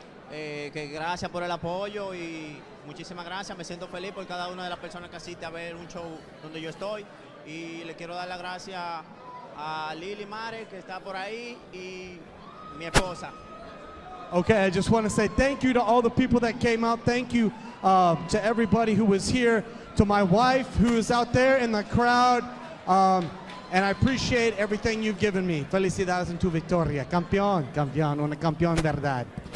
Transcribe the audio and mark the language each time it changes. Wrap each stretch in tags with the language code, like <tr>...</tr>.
<es>Que gracias por el apoyo y muchísimas gracias. Me siento feliz por cada una de las personas que asiste a ver un show donde yo estoy. Y le quiero dar las gracias a Lili Mare, que está por ahí, y mi esposa.</es> <en>Okay, I just want to say thank you to all the people that came out. Thank you to everybody who was here, to my wife who is out there in the crowd. And I appreciate everything you've given me.</en> <es>Felicidades en tu victoria. Campeón, campeón, un campeón de verdad.</es>